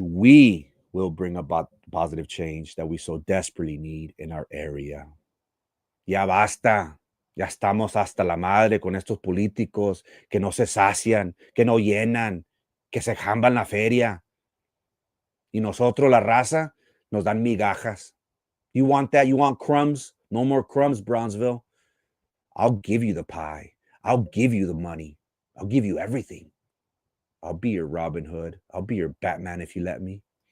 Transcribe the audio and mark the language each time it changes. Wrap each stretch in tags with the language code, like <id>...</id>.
<en>We will bring about the positive change that we so desperately need in our area.</en> <es>Ya basta. Ya estamos hasta la madre con estos políticos que no se sacian, que no llenan, que se jamban la feria. Y nosotros, la raza, nos dan migajas.</es> <en>You want that? You want crumbs? No more crumbs, Brownsville. I'll give you the pie. I'll give you the money. I'll give you everything. I'll be your Robin Hood. I'll be your Batman if you let me.</en>